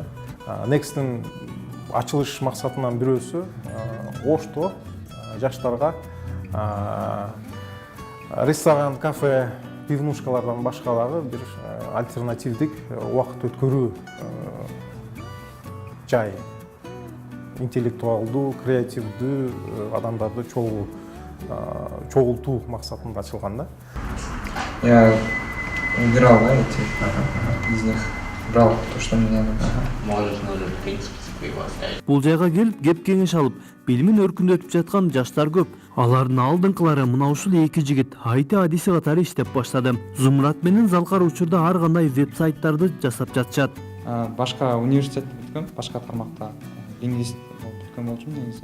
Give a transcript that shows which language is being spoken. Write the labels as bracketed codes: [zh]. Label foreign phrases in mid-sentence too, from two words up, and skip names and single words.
[ky] Next'тин ачылыш максатынан бирөөсү Ошто жаштарга ресторан, кафе, пивнушкалардан башка дагы бир альтернативдик убакыт өткөрүү жай. Интеллектуалдуу, креативдүү адамдарды чогултуу максатында ачылган да. [ru] Я убирал, эти из них брал то, что мне надо. Можешь в принципе, его оставить. [ky] Бул жайга келип, кеп кеңеш алып, билимин өркүндөтүп жаткан жаштар көп. Алардын алдыңкылары мына ушул эки жигит IT адиси катары иштеп баштады. Зумрат менен Залкар учурда ар кандай веб-сайттарды жасап жатышат. Башка университетте бүткөм, башка тармакта лингвист болуп бүткөн болчумун негизи.